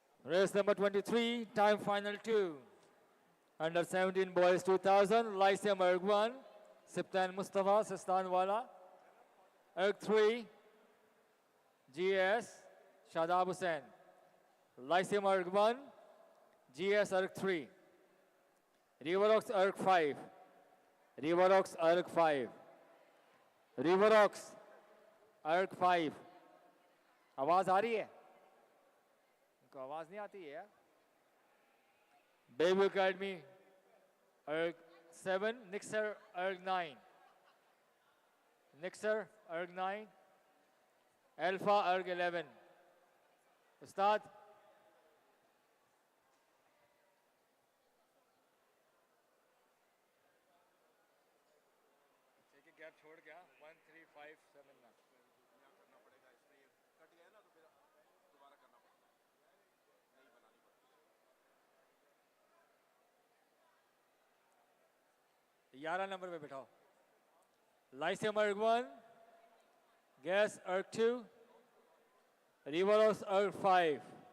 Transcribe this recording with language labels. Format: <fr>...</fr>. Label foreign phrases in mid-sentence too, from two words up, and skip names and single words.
<en>Race number 23, time final 2. Under 17 boys 2000, Lyceum Erg 1, Siptan Mustafa, Sistanwala. Erg 3, GS, Shadab Hussain. Lyceum Erg 1, GS Erg 3. Riverox Erg 5. Riverox Erg 5. Riverox Erg 5.</en> <hi>आवाज आ रही है? इनको आवाज नहीं आती है?</hi> <en>Baby Academy Erg 7, Nixer Erg 9. Nixer Erg 9. Alpha Erg 11. Ustad.</en> <hi>एक गैप छोड़ गया 1 3 5 7 में 11 नंबर पे बिठाओ</hi> <en>Lyceum Erg 1 Gas Erg 2 Riveros Erg 5</en>